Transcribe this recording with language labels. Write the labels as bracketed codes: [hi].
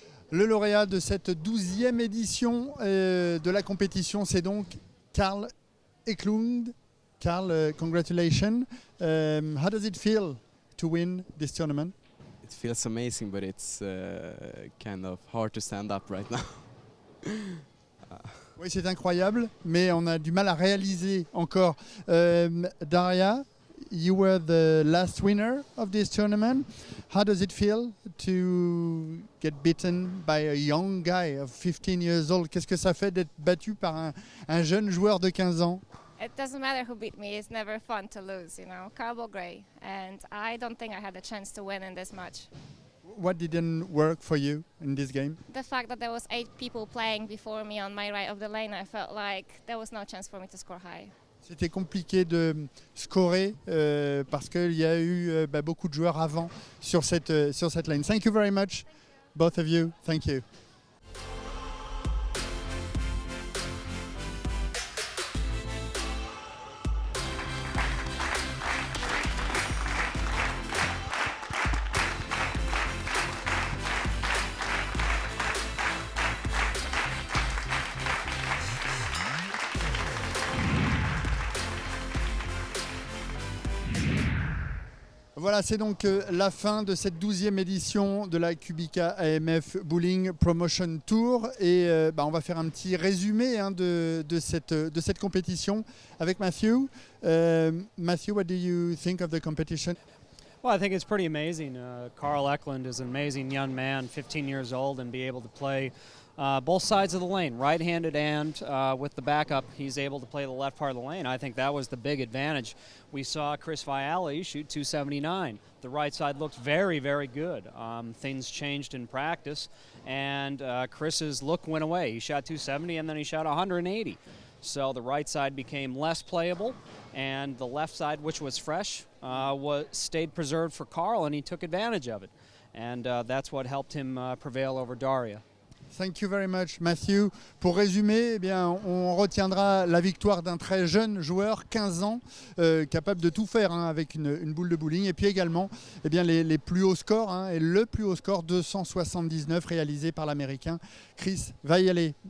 [fr] Le lauréat de cette 12e édition de la compétition, c'est donc Karl Eklund. [en] Karl, congratulations. How does it feel to win this tournament? It feels amazing, but it's kind of hard to stand up right now. [fr] Oui, c'est incroyable, mais on a du mal à réaliser encore. [en] Daria, you were the last winner of this tournament. How does it feel to get beaten by a young guy of 15 years old? [fr] Qu'est-ce que ça fait d'être battu par un jeune joueur de 15 ans? [en] It doesn't matter who beat me. It's never fun to lose, you know. Carbo Gray, and I don't think I had a chance to win in this match. what didn't work for you in this game? The fact that there was 8 people playing before me on my right of the lane, I felt like there was no chance for me to score high. [fr] C'était compliqué de scorer parce qu'il y a eu beaucoup de joueurs avant sur cette lane. [en] Thank you very much, both of you. Thank you. [fr] Voilà, c'est donc la fin de cette 12e édition de la Kubica AMF Bowling Promotion Tour. Et on va faire un petit résumé de cette compétition avec Matthew. [en] Matthew, what do you think of the competition? Well, I think it's pretty amazing. Carl Eklund is an amazing young man, 15 years old, and be able to play both sides of the lane, right-handed and with the backup, he's able to play the left part of the lane. I think that was the big advantage. We saw Chris Viali shoot 279. The right side looked very, very good. Things changed in practice, and Chris's look went away. He shot 270, and then he shot 180. So the right side became less playable, and the left side, which was fresh, stayed preserved for Carl, and he took advantage of it. And that's what helped him prevail over Daria. Thank you very much, Matthew. [fr] Pour résumer, eh bien, on retiendra la victoire d'un très jeune joueur, 15 ans, capable de tout faire avec une boule de bowling. Et puis également eh bien, les plus hauts scores, et le plus haut score, 279, réalisé par l'Américain Chris Viali.